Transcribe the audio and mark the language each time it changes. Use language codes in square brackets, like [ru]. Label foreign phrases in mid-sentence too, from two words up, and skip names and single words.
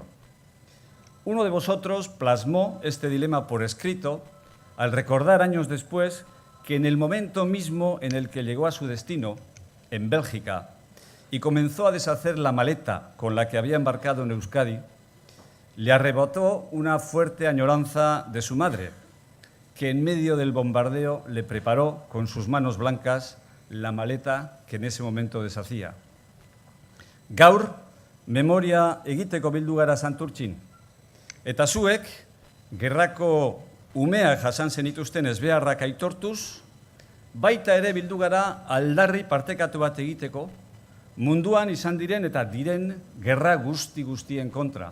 [es] Uno de vosotros plasmó este dilema por escrito al recordar años después que en el momento mismo en el que llegó a su destino, en Bélgica, y comenzó a deshacer la maleta con la que había embarcado en Euskadi, le arrebató una fuerte añoranza de su madre, que en medio del bombardeo le preparó con sus manos blancas la maleta que en ese momento deshacía. [eu] Gaur, memoria egiteko bildu gara Santurtzin. Eta zuek, gerrako umeak jasan zenituzten ezbeharrak aitortuz, baita ere bildu gara aldarri partekatu bat egiteko, munduan izan diren eta diren gerra guztien kontra.